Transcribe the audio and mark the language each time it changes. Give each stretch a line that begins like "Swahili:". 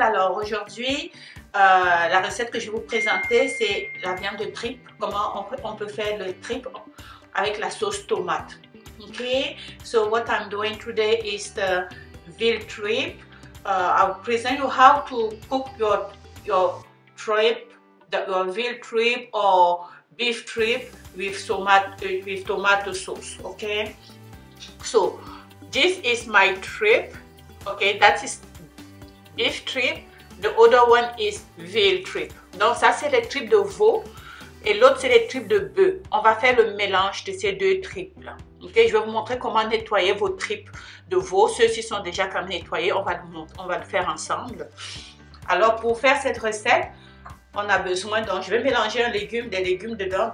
French: Alors aujourd'hui, la recette que je vais vous présenter, c'est la viande de tripe. Comment on peut faire le tripe avec la sauce tomate.
English: Okay, so what I'm doing today is the veal tripe. I'll present you how to cook your tripe, your veal tripe or beef tripe with tomato sauce. Okay, so this is my tripe. Okay, that is beef tripe. The other one is veal tripe.
French: Donc ça c'est les tripes de veau et l'autre c'est les tripes de bœuf. On va faire le mélange de ces deux tripes là. Okay, je vais vous montrer comment nettoyer vos tripes de veau. Ceux-ci sont déjà comme nettoyés. On va le faire ensemble. Alors pour faire cette recette, on a besoin, donc je vais mélanger des légumes dedans.